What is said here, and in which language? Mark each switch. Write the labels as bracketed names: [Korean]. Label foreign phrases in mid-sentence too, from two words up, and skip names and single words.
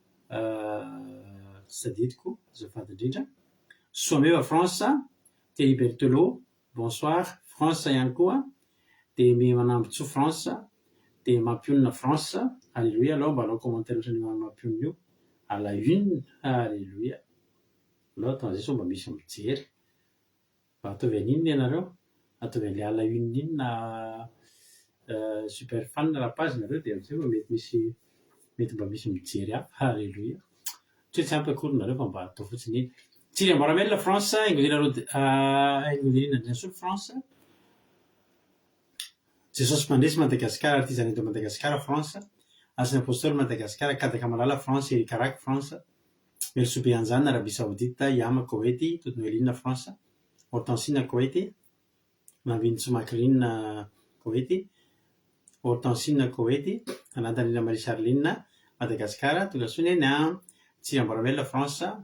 [Malagasy] Sadidiko azafady indrindra, Soameva France, Thierry Berthelot, bonsoir France ihany koa, dia Manambotso France, dia Mampionina France, alléluia. Aloha mba alao commentaire ohatrany Mampionina io [French] à la une, [Malagasy] alléluia. Aloha atao zay so mba misy mijery, mba ataovy an'inona ianareo, ataovy an'ilay [French] à la une [Malagasy] iny na [French] super fan la page [Malagasy] nareo dia am'izay mba mety mba misy mijery hafa, alléluia. Tsy ampy akory nareo fa mba atao fotsiny iny. Tsiri Amboramela France, Ingodinina Andrianasolo France, Jesosy Mandresy Madagasikara, artiste eto Madagasikara France, Ancien Apôstôly Madagasikara, Kadaka Malala France, Erikaraky France, Melsobe Anjana Arabie Saoudite, Yama Koweïty, Totonoelina France, Hortensine Koweïty, Mavinitso Macrine Koweïty, Hortensine Koweïty, Anatanina Marie Charline Madagasikara, Togasonena, Tsiri Amboramela France,